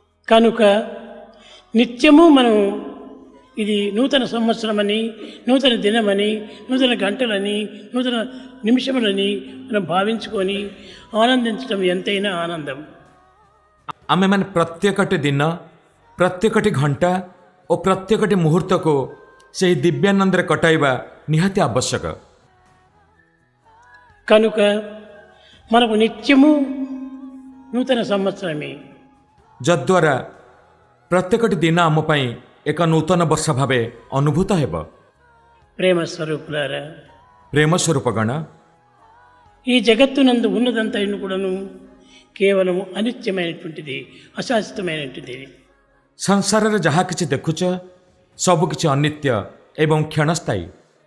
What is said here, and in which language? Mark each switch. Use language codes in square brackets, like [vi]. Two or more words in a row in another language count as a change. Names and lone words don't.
[te] కనుక నిత్యము మనం ఇది నూతన సంవత్సరమని, నూతన దినమని, నూతన గంటలని, నూతన నిమిషములని మనం భావించుకొని ఆనందించడం ఎంతైనా ఆనందం. [or] ଆମେମାନେ ପ୍ରତ୍ୟେକଟି ଦିନ, ପ୍ରତ୍ୟେକଟି ଘଣ୍ଟା ଓ ପ୍ରତ୍ୟେକଟି ମୁହୂର୍ତ୍ତକୁ ସେହି ଦିବ୍ୟାନନ୍ଦରେ କଟାଇବା ନିହାତି ଆବଶ୍ୟକ. [te] కనుక మనకు నిత్యము నూతన సంవత్సరమే. [or] ଯଦ୍ୱାରା ପ୍ରତ୍ୟେକଟି ଦିନ ଆମ ପାଇଁ ଏକ ନୂତନ ବର୍ଷ ଭାବେ ଅନୁଭୂତ ହେବ. [te] ప్రేమ స్వరూపులారా, [or] ପ୍ରେମ ସ୍ୱରୂପଗଣ, [te] ఈ జగత్తునందు ఉన్నదంతైన కూడాను కేవలం అనిత్యమైనటువంటిది, అశాశ్వతమైనటువంటిది. [or] ସଂସାରରେ ଯାହା କିଛି ଦେଖୁଛ ସବୁକିଛି ଅନିତ୍ୟ ଏବଂ କ୍ଷଣସ୍ଥାୟୀ.